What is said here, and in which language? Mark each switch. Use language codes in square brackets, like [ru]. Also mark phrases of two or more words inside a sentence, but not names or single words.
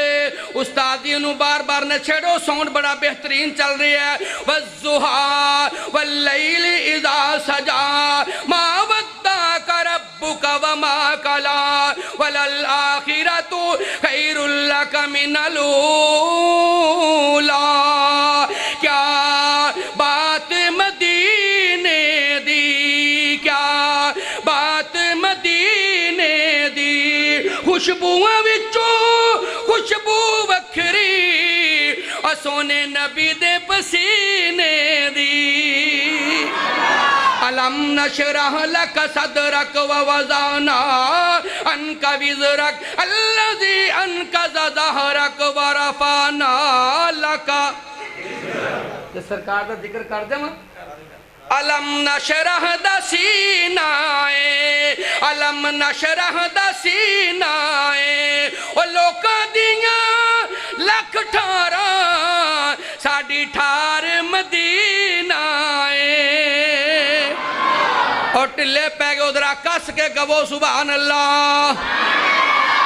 [pa] استادی نوں بار بار نہ چھیڑو، ساؤنڈ بڑا بہترین چل رہا ہے. [ar] والضحى والليل إذا سجى ما ودعك ربك وما قلى وللآخرة خير لك من الأولى. [pa] کیا بات مدینے دی، کیا بات مدینے دی، خوشبوآں وچوں خوشبو وکھری اور سوہنے نبی دے پسینے دی. [ar] ألم نشرح لك صدرك ووضعنا عنك وزرك الذي أنقض ظهرك ورفعنا لك. [pa] تے سرکار دا ذکر کر دیواں. [ar] ألم نشرح [pa] دا سینہ اے, [ar] ألم نشرح [pa] دا سینہ اے او لوکاں دیاں لکھ ٹھاراں ساڈی ٹھار مدینہ اور ٹلے پے گئے ادھرا کس کے گاؤ [ar] سبحان الله.